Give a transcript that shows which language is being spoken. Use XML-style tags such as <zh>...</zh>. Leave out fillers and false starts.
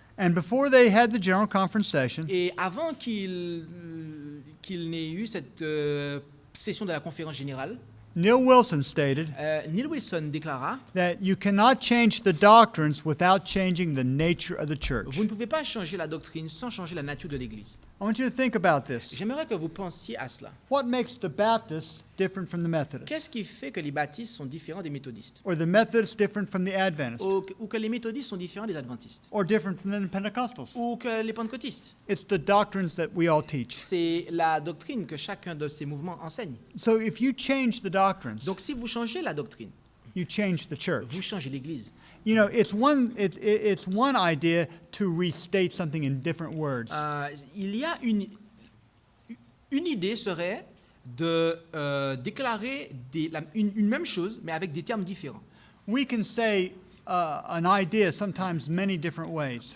<en>And before they had the General Conference session,</en> <fr>Et avant qu'il n'ait eu cette session de la conférence générale,</fr> <en>Neil Wilson stated</en> <fr>Neil Wilson déclara</fr> <en>that you cannot change the doctrines without changing the nature of the church.</en> <fr>« Vous ne pouvez pas changer la doctrine sans changer la nature de l'Église.</fr> <en>I want you to think about » this.</en> <fr>J'aimerais que vous pensiez à cela.</fr> <en>What makes the Baptists different from the Methodists?</en> <fr>Qu'est-ce qui fait que les baptistes sont différents des méthodistes?</fr> <en>Or the Methodists different from the Adventists?</en> <fr>Ou que les méthodistes sont différents des adventistes?</fr> <en>Or different from the Pentecostals?</en> <fr>Ou que les pentecôtistes?</fr> <en>It's the doctrines that we all teach.</en> <fr>C'est la doctrine que chacun de ces mouvements enseigne.</fr> <en>So if you change the doctrines,</en> <fr>Donc si vous changez la doctrine,</fr> <en>you change the church.</en> <fr>vous changez l'Église.</fr> <en>You know, it's one idea to restate something in different words.</en> <fr>Il y a une idée serait de déclarer une même chose, mais avec des termes différents.</fr> <en>We can say an idea sometimes many different ways.</en>